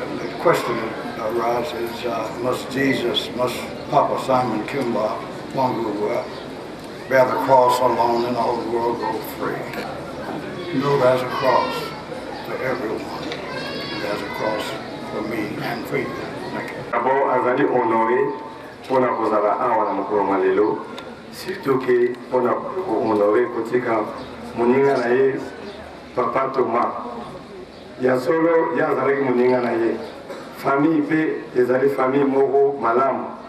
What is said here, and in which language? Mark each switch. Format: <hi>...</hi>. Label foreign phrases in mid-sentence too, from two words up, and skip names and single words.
<en>And the question arises, must Papa Simon Kimba Wangu bear the cross alone and all the world go free? No, there's a cross for everyone. And there's a cross for me and for you. Thank you.</en> <ln>D'abord, azali</ln> <fr>honoré pour la</fr> <ln>kozala awa na mokolo malelo,</ln> <fr>surtout que pour la honoré</fr> <ln>kotika moninga na ye Papa Thomas. Ya solo ya azali moninga na ye. Famille pe ezali famille moko malamu.</ln>